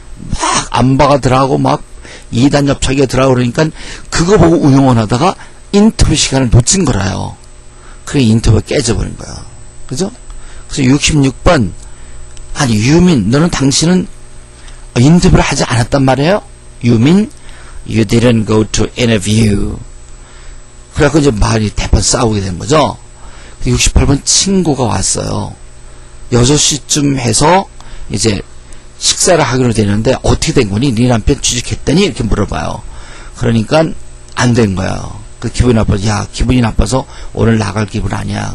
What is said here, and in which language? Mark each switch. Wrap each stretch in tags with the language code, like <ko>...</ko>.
<ko>막 안바가 들어가고 막 2단 옆차기가 들어가고 그러니까 그거 보고 우영원하다가 인터뷰 시간을 놓친 거라요. 그래 인터뷰가 깨져버린 거야. 그죠? 그래서 66번 아니 유민 너는 당신은 인터뷰를 하지 않았단 말이에요?</ko> <en>유민 You didn't go to interview.</en> <ko>그래갖고 이제 말이 대판 싸우게 된 거죠. 68번 친구가 왔어요. 6시쯤 해서 이제 식사를 하기로 되는데 어떻게 된 거니? 네 남편 취직했더니? 이렇게 물어봐요. 그러니까 안 된 거예요. 그 기분이 나빠서 야 기분이 나빠서 오늘 나갈 기분 아니야.</ko>